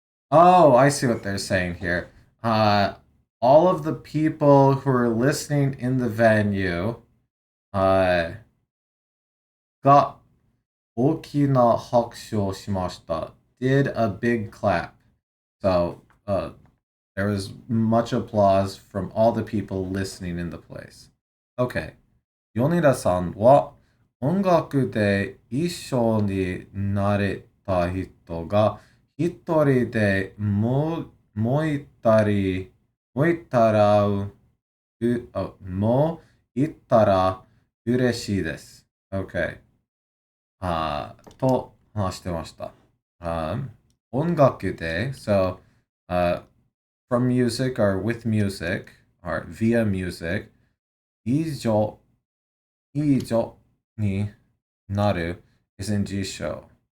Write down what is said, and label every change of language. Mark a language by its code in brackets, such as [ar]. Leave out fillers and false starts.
[en] Oh, I see what they're saying here. All of the people who are listening in the venue got [ja] okina hakushu o shimashita. [en] Did a big clap. So, there was much applause from all the people listening in the place. Okay. [ja] Yoneda-san wa 音楽で一緒になれた人が一人でもういたらもういたら嬉しいです。 Okay. と話してました。 [en] 音楽で so, from music or with music or via music [ja] 以上になる [en] is in Jisho.